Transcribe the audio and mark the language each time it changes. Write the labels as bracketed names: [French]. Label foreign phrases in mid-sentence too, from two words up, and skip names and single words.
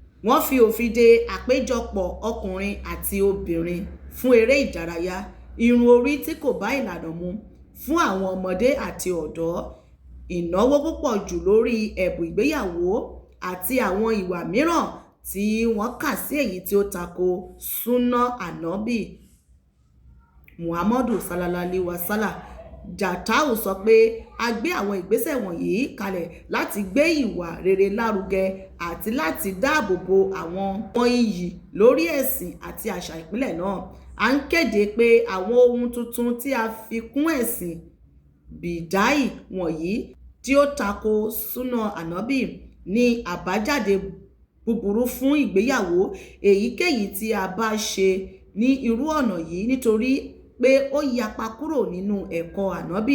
[Yoruba] wọ́n fi òfin de àpéjọpọ̀ ọkùnrin àti obìnrin fún eré ìdárayá, irun orí tí kò bá ìlànà mu fún àwọn ọmọdé àti ọ̀dọ́, ìnáwó púpọ̀ jù lórí ẹ̀bùn ìgbéyàwó àti àwọn ìwà mìíràn tí wọ́n kà sí èyí tí ó tako súnà ànábì Muhammadu [Arabic] صلى الله عليه وسلم. [Yoruba] Jatau sọ pé a gbé àwọn ìgbésẹ̀ wọ̀nyí kalẹ̀ láti gbé ìwà rere lárugẹ àti láti dáàbò bo àwọn iyì lórí ẹ̀sìn àti àṣà ìpínlẹ̀ náà. À ń kéde pé àwọn ohun tuntun tí a fi kún ẹ̀sìn bídáì wọ̀nyí tí ó tako súnà ànábì ní àbájáde búburú fún ìgbéyàwó èyíkéyìí tí a bá ṣe ní irú ọ̀nà yìí, nítorí pé ó yapa kúrò nínú ẹ̀kọ́ ànábì.